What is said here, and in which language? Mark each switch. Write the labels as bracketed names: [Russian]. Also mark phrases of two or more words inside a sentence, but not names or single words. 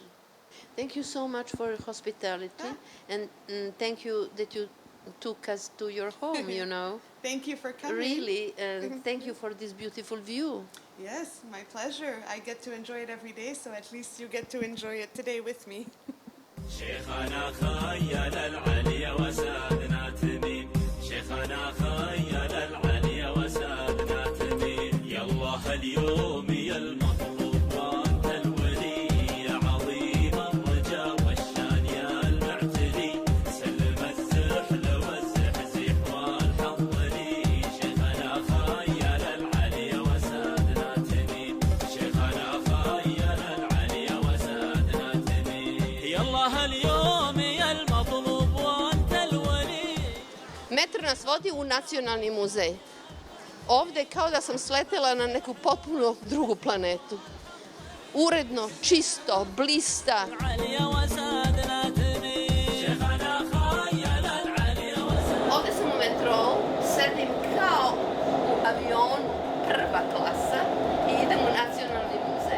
[English] Thank you so much for your hospitality, and thank you that you took us to your home, Thank you for coming. Really, and thank you for this beautiful view. Yes, my pleasure. I get to enjoy it every day, so at least you get to enjoy it today with me. [Arabic] شيخنا خيل العلي وسادنا تميم شيخنا خيل العلي وسادنا تميم يا الله اليوم يا المطلوب وانت الولي يا عظيم الرجا والشان يا المعتلي سلم السحل والزحزيح والحظ لي شيخنا خيل العلي وسادنا تميم شيخنا خيل العلي وسادنا تميم يا الله اليوم يا المطلوب وانت الولي. [Serbian] Metro nas vodi u Nacionalni muzej. Ovde kao da sam sletela na neku potpuno drugu planetu. Uredno, čisto, blista. Ovde sam u metrou, sedim kao u avionu, prva klasa, i idem u Nacionalni muzej.